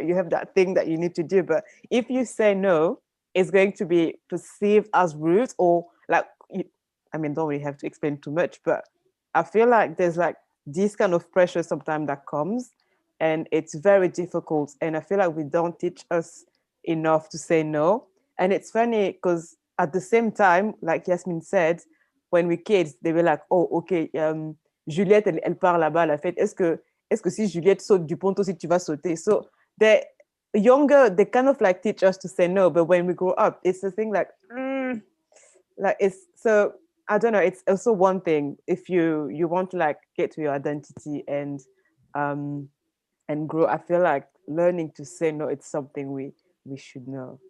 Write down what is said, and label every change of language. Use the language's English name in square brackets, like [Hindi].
[English] You have that thing that you need to do. But if you say no, it's going to be perceived as rude or like, don't really have to explain too much, but I feel like there's like this kind of pressure sometimes that comes and it's very difficult. And I feel like we don't teach us enough to say no. And it's funny because at the same time, like Yasmin said, when we kids, they were like, oh, okay, Juliette, [French] elle part là-bas à la fête. Est-ce que si Juliette saute du pont aussi, tu vas sauter? [English] So the younger, they kind of like teach us to say no. But when we grow up, it's the thing like it's so I don't know. It's also one thing if you want to like get to your identity and grow. I feel like learning to say no, it's something we should know.